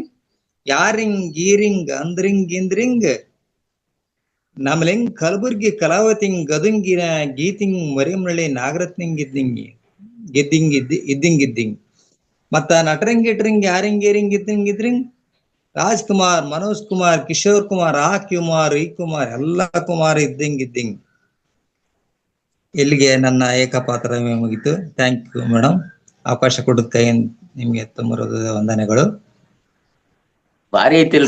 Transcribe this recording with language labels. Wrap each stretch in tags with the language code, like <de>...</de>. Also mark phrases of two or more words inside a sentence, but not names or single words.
<kn>ಯಾರಿಂಗ್ ಗೀರಿಂಗ್ ಅಂದ್ರಿಂಗ್ ಗಿಂದ್ರಿಂಗ್. ನಮ್ಲಿಂಗ್ ಕಲಬುರ್ಗಿ ಕಲಾವತಿಂಗ್ ಗದುಂಗಿನ ಗೀತಿಂಗ್ ಮರಿಮಳ್ಳಿ ನಾಗರತ್ನಿಂಗ್ ಇದ್ದಿಂಗ್. ಮತ್ತ ನಟರಂಗ್ ಗಿಟ್ರಿಂಗ್ ಯಾರಿಂಗ್ ಇದ್ರಿಂಗ್. ರಾಜ್ಕುಮಾರ್, ಮನೋಜ್ ಕುಮಾರ್, ಕಿಶೋರ್ ಕುಮಾರ್, ಆ ಕುಮಾರ್ ಎಲ್ಲಾ ಕುಮಾರ್ ಇದ್ದಿಂಗ್. ಇಲ್ಲಿಗೆ ನನ್ನ ಏಕಪಾತ್ರ ಮುಗಿತು.</kn> <en>thank you madam.</en> <kn>ಅವಕಾಶ ಕೊಡೋದ್ ಕೈ ನಿಮ್ಗೆ ತುಂಬ ವಂದನೆಗಳು. ಭಾರಿ ಐತಿಲ್ರಿ</kn>